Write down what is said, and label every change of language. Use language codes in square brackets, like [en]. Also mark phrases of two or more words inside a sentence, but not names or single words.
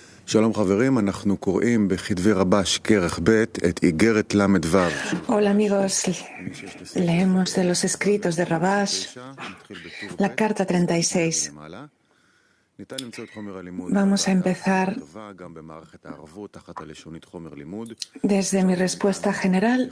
[he] שלום חברים, אנחנו קוראים בכתבי רבש כרך ב' את איגרת ל"ו. [es] Hola amigos, leemos de los escritos de Rabash la carta 36. Vamos a empezar desde mi respuesta general.